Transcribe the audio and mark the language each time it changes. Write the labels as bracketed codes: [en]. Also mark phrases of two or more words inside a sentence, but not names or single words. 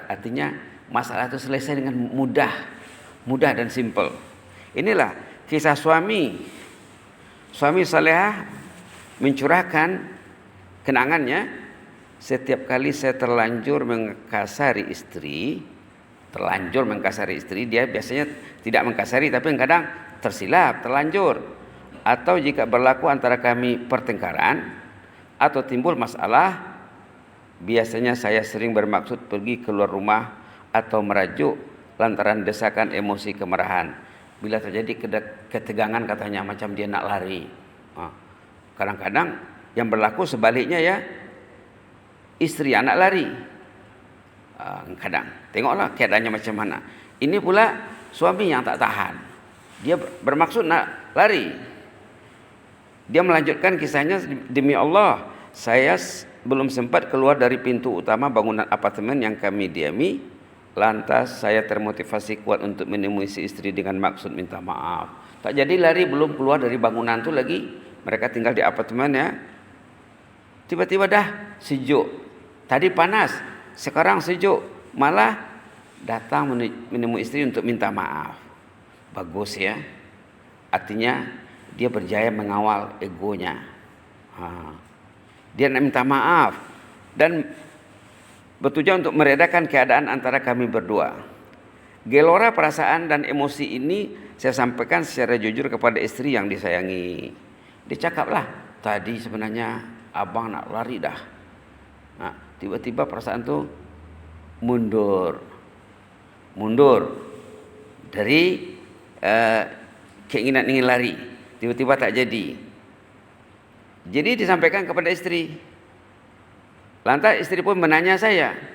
[id] Artinya masalah itu selesai dengan mudah dan simpel. Inilah kisah suami salehah mencurahkan kenangannya. Setiap kali saya terlanjur mengkasari istri, dia biasanya tidak mengkasari tapi kadang tersilap, terlanjur. Atau jika berlaku antara kami pertengkaran atau timbul masalah, biasanya saya sering bermaksud pergi keluar rumah atau merajuk lantaran desakan emosi kemarahan. [ms] Bila terjadi ketegangan katanya macam dia nak lari. Kadang-kadang yang berlaku sebaliknya ya, istri anak lari. Kadang tengoklah keadaannya macam mana. Ini pula suami yang tak tahan. Dia bermaksud nak lari. Dia melanjutkan kisahnya, demi Allah, [id] saya belum sempat keluar dari pintu utama bangunan apartemen yang kami diami. Lantas saya termotivasi kuat untuk menemui si istri dengan maksud minta maaf. [ms] Tak jadi lari, belum keluar dari bangunan tu lagi. Mereka tinggal di apartemen ya. Tiba-tiba dah sejuk. Tadi panas, sekarang sejuk. Malah datang menemui istri untuk minta maaf. Bagus ya. Artinya dia berjaya mengawal egonya. Dia nak minta maaf dan bertujuan untuk meredakan keadaan antara kami berdua. [id] Gelora perasaan dan emosi ini saya sampaikan secara jujur kepada istri yang disayangi. [ms] Dia cakaplah, tadi sebenarnya abang nak lari dah. Tiba-tiba perasaan tu mundur dari keinginan ingin lari. Tiba-tiba tak jadi. Jadi disampaikan kepada istri. Lantas istri pun menanya saya.